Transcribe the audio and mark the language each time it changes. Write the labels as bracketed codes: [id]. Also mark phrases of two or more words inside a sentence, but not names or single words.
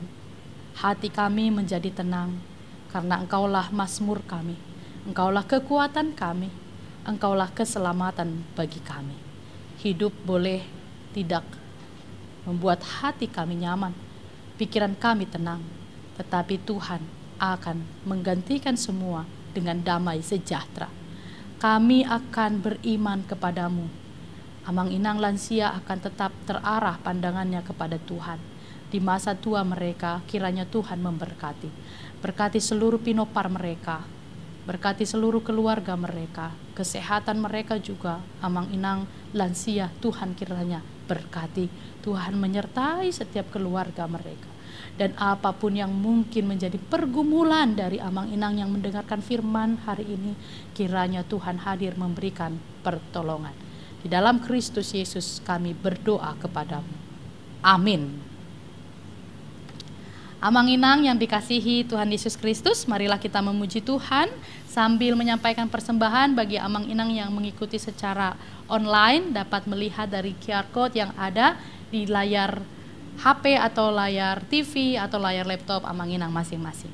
[id] Hati kami menjadi tenang, karena Engkaulah mazmur kami, Engkaulah kekuatan kami, Engkaulah keselamatan bagi kami. Hidup boleh tidak membuat hati kami nyaman, pikiran kami tenang, tetapi Tuhan akan menggantikan semua dengan damai sejahtera. Kami akan beriman kepadamu. [bbc] Amang inang [id] lansia akan tetap terarah pandangannya kepada Tuhan. Di masa tua mereka, kiranya Tuhan memberkati. Berkati seluruh pinopar mereka, berkati seluruh keluarga mereka, kesehatan mereka juga. [bbc] Amang inang lansia, [id] Tuhan kiranya berkati. Tuhan menyertai setiap keluarga mereka. Dan apapun yang mungkin menjadi pergumulan dari [bbc] amang inang [id] yang mendengarkan firman hari ini, kiranya Tuhan hadir memberikan pertolongan. Di dalam Kristus Yesus kami berdoa kepadamu. Amin. [bbc] Amang inang [id] yang dikasihi Tuhan Yesus Kristus, marilah kita memuji Tuhan sambil menyampaikan persembahan. Bagi amang inang yang mengikuti secara online dapat melihat dari [en] QR code [id] yang ada di layar HP atau layar TV atau layar laptop [bbc] amang inang [id] masing-masing.